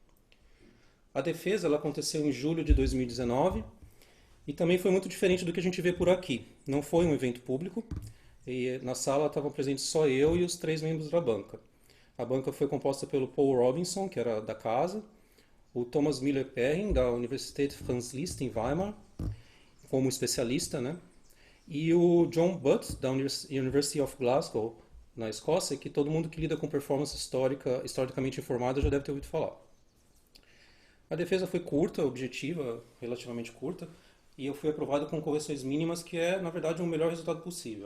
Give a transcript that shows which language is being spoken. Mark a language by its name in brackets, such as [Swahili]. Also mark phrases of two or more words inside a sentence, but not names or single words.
[Portuguese] A defesa ela aconteceu em julho de 2019 e também foi muito diferente do que a gente vê por aqui. Não foi um evento público e na sala estavam presentes só eu e os 3 membros da banca. A banca foi composta pelo Paul Robinson, que era da casa, o Thomas Müller-Perrin, da Universität Franz Liszt em Weimar, como especialista, né? E o John Butt, da University of Glasgow, na Escócia, que todo mundo que lida com performance historicamente informada já deve ter ouvido falar. A defesa foi curta, objetiva, relativamente curta, e eu fui aprovado com correções mínimas, que é, na verdade, o melhor resultado possível.